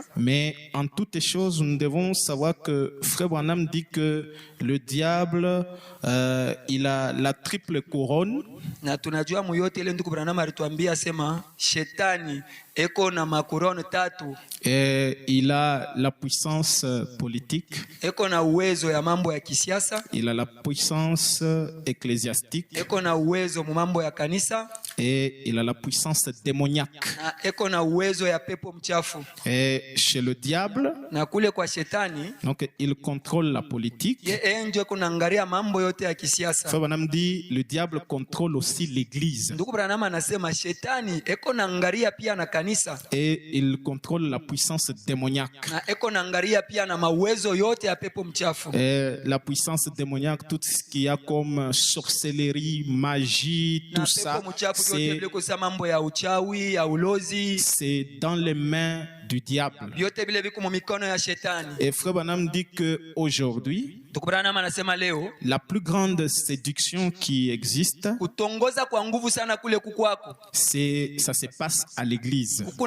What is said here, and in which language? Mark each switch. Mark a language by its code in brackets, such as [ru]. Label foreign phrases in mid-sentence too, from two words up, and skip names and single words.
[fr] Mais en toutes choses, nous devons savoir que Frère Branham dit que le diable, il a la triple couronne. [sw] Na tunajua muyote ile ndugu Branham alituambia sema shetani eko na makorone tatu. [fr] Et il a la puissance politique. [sw] Eko na uwezo ya mambo ya kisiasa. [fr] Il a la puissance ecclésiastique. [sw] Eko na uwezo mu mambo ya kanisa. [fr] Et il a la puissance démoniaque. [sw] Na eko na uwezo ya pepo mchafu. [fr] Et chez le diable, [sw] na kule kwa shetani, [fr] donc il contrôle la politique. [sw] Ye ndio kunaangalia mambo yote ya kisiasa. [fr] Frère Branham dit le diable contrôle aussi l'église. [sw] Ndugu Branham anasema shetani eko naangalia pia na kanisa. [fr] Et il contrôle la puissance démoniaque. [sw] Na eko naangalia pia na mawezo yote ya pepo mchafu. [fr] Et la puissance démoniaque, tout ce qu'il y a comme sorcellerie, magie, tout ça, c'est dans les mains du diable. Et Frère Branham dit qu'aujourd'hui, la plus grande séduction qui existe, ça se passe à l'église.